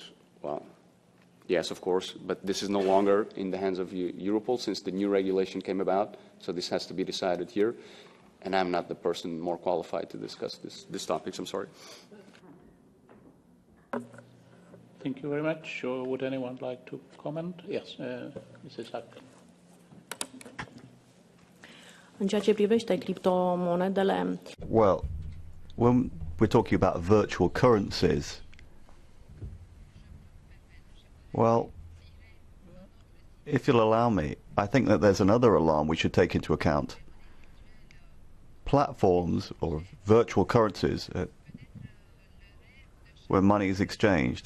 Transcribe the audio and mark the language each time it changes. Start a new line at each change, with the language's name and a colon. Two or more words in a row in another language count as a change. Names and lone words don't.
English: Well, yes, of course, but this is no longer in the hands of Europol since the new regulation came about, so this has to be decided here, and I'm not the person more qualified to discuss this topic, I'm sorry. Thank you very much. Or would anyone like to comment? Yes, Mrs. Hack.
Romanian: În ceea ce privește criptomonedele.
English: Well, when we're talking about virtual currencies, well, if you'll allow me, I think that there's another alarm we should take into account. Platforms or virtual currencies where money is exchanged.